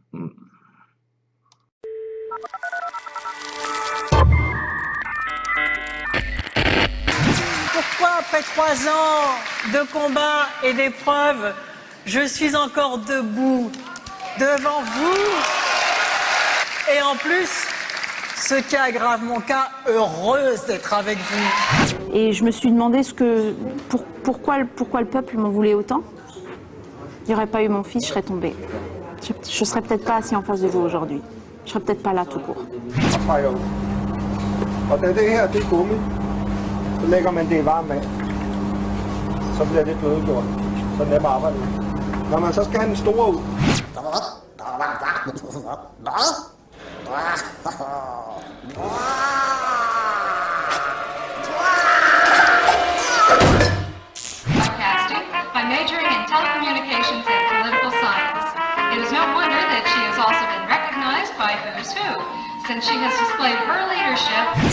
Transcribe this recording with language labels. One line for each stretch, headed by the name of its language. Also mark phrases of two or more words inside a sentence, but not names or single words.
French: Pourquoi après 3 ans de combats et d'épreuves, je suis encore debout devant vous et en plus, ce qui aggrave mon cas, heureuse d'être avec vous. Et je me suis demandé pourquoi le peuple m'en voulait autant. Il n'y aurait pas eu mon fils, je serais tombée. Je ne serais peut-être pas assis en face de vous aujourd'hui. Je serais peut-être pas là tout court.
Danish: Så lægger man det i varmt vand. Så bliver det blødgjort. Så nemt arbejder det. Når man så skal have den store ud.
English: Broadcasting by majoring in telecommunications and political science. It is no wonder that she has also been recognized and she has displayed her leadership.